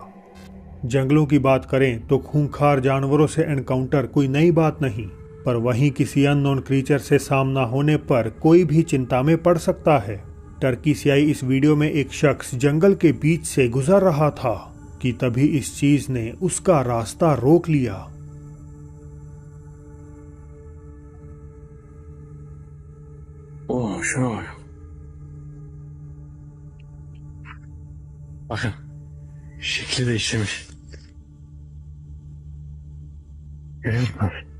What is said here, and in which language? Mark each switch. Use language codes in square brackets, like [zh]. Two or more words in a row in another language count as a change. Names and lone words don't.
[hi] जंगलों की बात करें तो खूंखार जानवरों से एनकाउंटर कोई नई बात नहीं, पर वहीं किसी [en] unknown creature [hi] से सामना होने पर कोई भी चिंता में पड़ सकता है। टर्की से आई इस वीडियो में एक शख्स जंगल के बीच से गुजर रहा था कि तभी इस चीज ने उसका रास्ता रोक लिया। [tr] Oh, şuna bak. Bakın. Şekli değiştirmiş. Görüyor musun?